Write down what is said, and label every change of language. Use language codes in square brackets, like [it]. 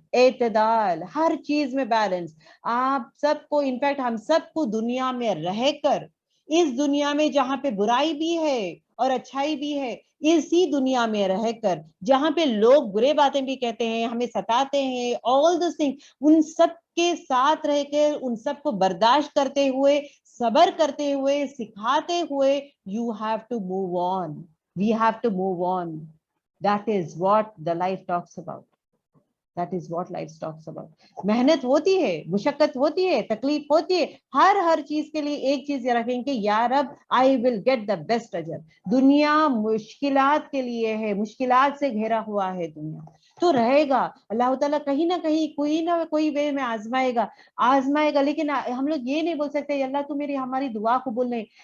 [ur] اعتدال, ہر چیز میں بیلنس. آپ سب کو انفیکٹ ہم سب کو دنیا میں رہ کر, اس دنیا میں جہاں پہ برائی بھی ہے اور اچھائی بھی ہے, اسی دنیا میں رہ کر جہاں پہ لوگ برے باتیں بھی کہتے ہیں, ہمیں ستاتے ہیں, [en] all those things, [ur] ان سب کے ساتھ رہ کے ان سب کو برداشت کرتے ہوئے, صبر کرتے ہوئے, سکھاتے ہوئے, [en] you have to move on. We have to move on. That is what the life talks about. That is what life talks about. [ur] محنت ہوتی ہے, مشقت ہوتی ہے, تکلیف ہوتی ہے, ہر چیز کے لیے ایک چیز یہ رکھیں کہ یا رب [en] I will get the best [ur] اجر. دنیا مشکلات کے لیے ہے, مشکلات سے گھیرا ہوا ہے دنیا, تو رہے گا. اللہ تعالیٰ کہیں نہ کہیں کوئی نہ کوئی وے میں آزمائے گا, لیکن ہم لوگ یہ نہیں بول سکتے اللہ تو میری ہماری دعا قبول نہیں.